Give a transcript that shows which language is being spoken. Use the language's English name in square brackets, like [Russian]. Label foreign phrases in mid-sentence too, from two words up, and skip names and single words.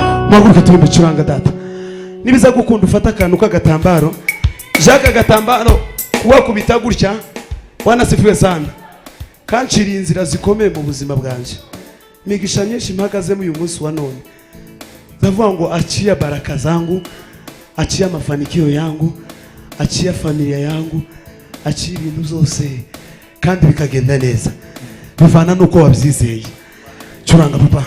[Kinyarwanda] Muhaguruke turi mucuranga data. Nibiza gukunda ufata akantu k'agatambaro. Jaka agatambaro wakubita gutya. [Swahili] Bwana sifiwe sana. [Kinyarwanda] Kanciriye inzira zikomeye mu buzima bwanje. Migisha nyinshi mpagazemo uyu munsi wa none. Ndavuga ngo [Swahili] achia baraka zangu, achia mafanikio yangu, achia familia yangu, achia ibintu zose kandi bikagenda neza. [Kinyarwanda] Bivana nuko wabyizeye. Curanga papa.